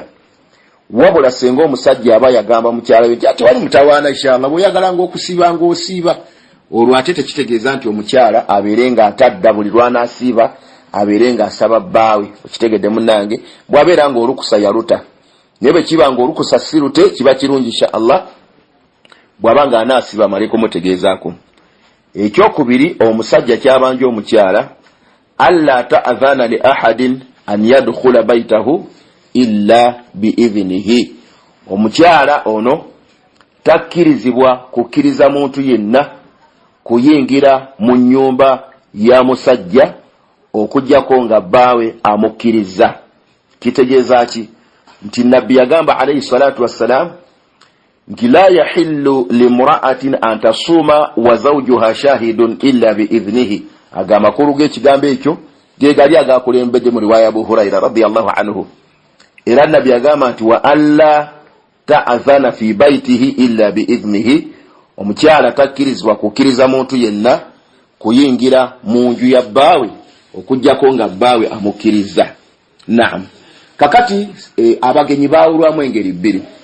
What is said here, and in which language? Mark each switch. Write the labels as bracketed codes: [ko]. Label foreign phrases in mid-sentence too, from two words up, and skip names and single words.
[lg] Wabula senga omusajja aba yagamba mukyala we nti wali mutawaana inshallah, bw'oyagala ng'okusiiba ng'osiiba, olwo ate tekitegeeza nti omukyala abeere nga atadda buli lw'anaasiiba abeere nga asaba bbaawe. Okitegedde munnange? bw'abeera nga olukusa yaluta, naye bwe kiba nga olukusa sirute kiba kirungi [ar] إن شاء الله [lg] bw'aba nga anaasiba amale kumutegeezaako. Ekyokubiri, omusajja kyabanja omukyala [ar] ألا تأذن لأحد أن يدخل بيته إلا بإذنه. [lg] Omukyala ono takkirizibwa kukkiriza muntu yenna kuyingira mu nnyumba ya musajja okuggyako nga bbaawe amukkiriza. Kitegeeza ki? Nti nabbi yagamba [ar] عليه الصلاة والسلام nti لا يحل لامرأة أن تصوم وزوجها شاهد إلا بإذنه. [lg] Amakulu g'ekigambo ekyo ge gali agakulembedde mu riwaya Abu Huraira [ar] رضي الله عنه. [lg] Era nabbi yagamba nti [ar] وألا تأذن في بيته إلا بإذنه, [lg] omukyala takkirizibwa kukkiriza muntu yenna kuyingira mu nju ya bbaawe okuggyako nga bbaawe amukkiriza. Naam. Kakati abagenyi baawulwamu engeri bbiri.